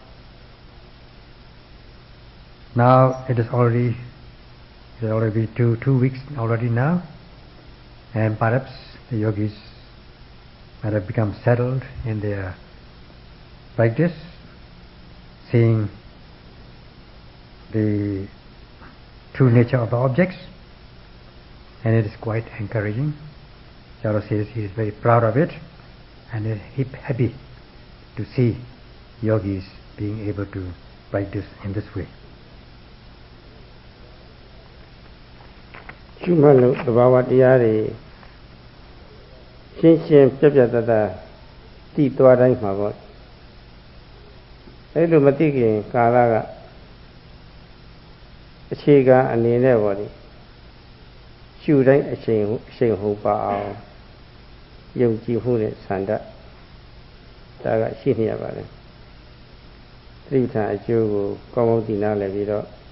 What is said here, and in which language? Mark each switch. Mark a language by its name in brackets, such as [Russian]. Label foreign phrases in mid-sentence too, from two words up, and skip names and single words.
[English] Now it is already two weeks already now, and perhaps the yogis might have become settled in their practice, seeing the true nature of the objects, and it is quite encouraging. Jaro says he is very proud of it and is happy to see yogis being able to practice in this way. [Burmese] ရှုမှတ်လို့သဘာဝတရားတွေရှင်းရှင်းပြတ်ပြတ်သားသားသိသွားတိုင်းမှာပေါ့ အဲ့လိုမသိခင်ကာလကအခြေခံအနေနဲ့ပေါ့ဒီရှုတိုင်းအချိန်ဟုတ်ပါအောင်ယုံကြည်မှုနဲ့ဆန္ဒဒါကရှိနေရပါတယ်သတိပဋ္ဌာန်အကျိုးကိုကောင်းကောင်းသိနာလည်ပြီးတော့